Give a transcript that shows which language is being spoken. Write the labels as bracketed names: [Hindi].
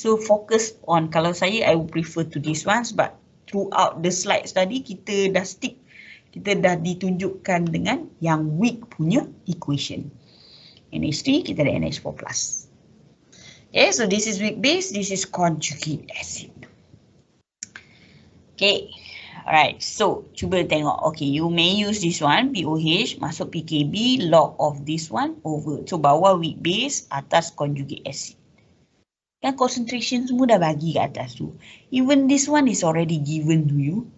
[English] So focus on, [Malay] kalau saya, [English] I would prefer to this ones. But throughout the slides [Malay] tadi, kita dah stick. Kita dah ditunjukkan dengan yang weak punya equation. NH3, kita ada NH4+. [English] Okay, so this is weak base, this is conjugate acid. Okay. Alright, so [Malay] cuba tengok. [English] Okay, you may use this one, POH, masuk PKB, log of this one over. So bawah weak base, atas conjugate acid. [Malay] Kan concentration semua dah bagi kat atas tu. [English] Even this one is already given to you.